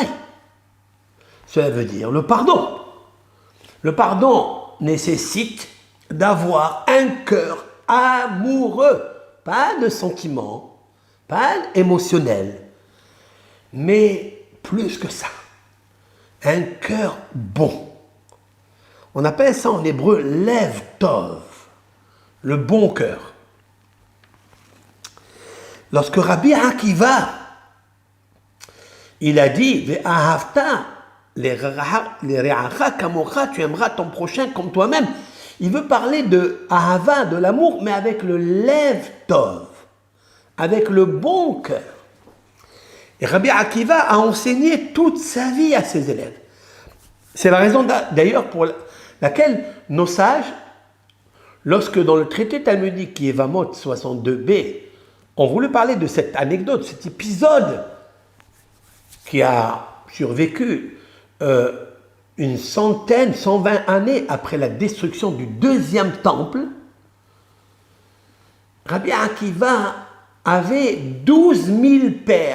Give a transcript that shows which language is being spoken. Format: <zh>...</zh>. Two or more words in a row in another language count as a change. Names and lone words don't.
<fr>Cela veut dire le pardon. Le pardon nécessite d'avoir un cœur amoureux, pas de sentiment, pas émotionnel, mais plus que ça, un cœur bon. On appelle ça en hébreu</fr> <he>לב טוב,</he> <fr>le bon cœur. Lorsque Rabbi Akiva, il a dit</fr> <he>ואהבת לרעך כמוך,</he> <fr>tu aimeras ton prochain comme toi-même. Il veut parler de ahava, de l'amour, mais avec le</fr> <he>לב טוב,</he> <fr>avec le bon cœur. Et Rabbi Akiva a enseigné toute sa vie à ses élèves. C'est la raison d'ailleurs pour laquelle nos sages, lorsque dans le traité talmudique qui est Yevamot 62b, ont voulu parler de cette anecdote, cet épisode qui a survécu une 120 années après la destruction du deuxième temple, Rabbi Akiva avait 12 000 pères.</fr>